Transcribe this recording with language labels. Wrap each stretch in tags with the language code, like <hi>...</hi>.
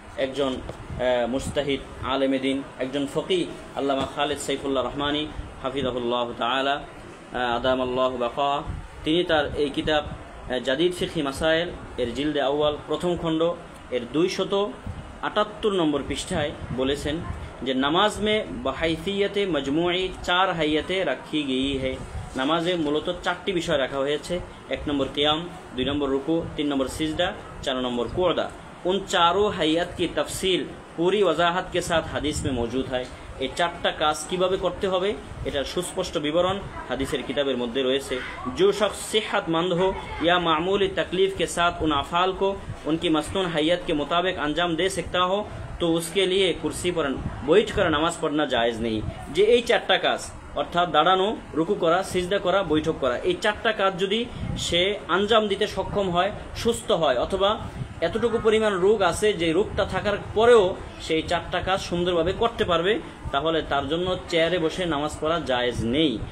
<bn>একজন মুস্তাহিদ আলেমে দিন, একজন ফকিহ আল্লামা খালেদ সাইফুল্লাহ রহমানী হাফিজাহুল্লাহ তাআলা আদামাল্লাহু বাকা, তিনি তার এই কিতাব জাদিদ ফিকহি মাসাইল এর জিলদে আউয়াল প্রথম খণ্ড এর 278 নম্বর পৃষ্ঠায় বলেছেন যে</bn> <hi>নামাজ মে বাহাইসিয়তে মজমুই 4 হাইয়াতে রাখি গই है।</hi> <bn>নামাজে মূলত 4টি বিষয় রাখা হয়েছে। 1 নম্বর কিয়াম, 2 নম্বর রুকু, 3 নম্বর সিজদা, 4 নম্বর कुअदा।</bn> <hi>उन चारों हैयत की तफसील पूरी वजाहत के साथ हदीस में मौजूद है।</hi> <bn>এই 4টা কাজ কিভাবে করতে হবে এটার সুস্পষ্ট বিবরণ হাদিসের কিতাবের মধ্যে রয়েছে।</bn> <hi>जो शख्स सेहतमंद हो या मामूली तकलीफ के साथ उन अफ़ाल को उनकी मसनून हैयत के मुताबिक अंजाम दे सकता हो तो उसके लिए कुर्सी पर बैठकर नामाज पढ़ना जायज़ नहीं।</hi> <bn>যে এই 4টা কাজ অর্থাৎ দাঁড়ানো, রুকু করা, সিজদা করা, বৈঠক করা, এই 4টা কাজ যদি সে আঞ্জাম দিতে সক্ষম হয়, সুস্থ হয়, অথবা এতটুকু পরিমাণ রোগ আছে যে রোগটা থাকার পরেও সেই 4টা কাজ সুন্দরভাবে করতে পারবে, তাহলে তার জন্য চেয়ারে বসে নামাজ পড়া জায়েজ নেই।</bn>